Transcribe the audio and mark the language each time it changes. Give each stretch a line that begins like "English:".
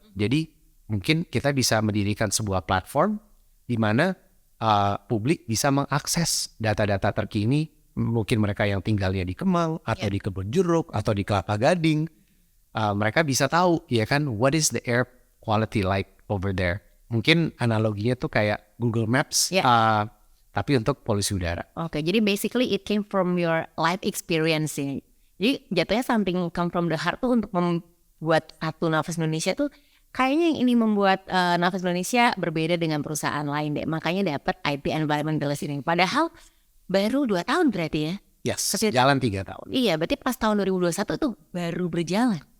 Indonesian: Jadi mungkin kita bisa mendirikan sebuah platform di mana publik bisa mengakses data-data terkini, mungkin mereka yang tinggalnya di Kemang atau di Kebun Jeruk atau di Kelapa Gading, mereka bisa tahu, ya kan,
English: what is the air quality like over there.
Indonesian: Mungkin analoginya tuh kayak Google Maps, tapi untuk polusi udara. Oke, jadi
English: basically it came from your life experience ya.
Indonesian: Jadi jatuhnya something come from the heart tuh untuk membuat satu Nafas Indonesia tuh. Kayaknya yang ini membuat Nafas Indonesia berbeda dengan perusahaan lain deh. Makanya dapat IP Environmentalist ini. Padahal baru 2 tahun berarti ya? Yes, jalan 3 tahun. Iya, berarti pas tahun 2021 tuh baru berjalan.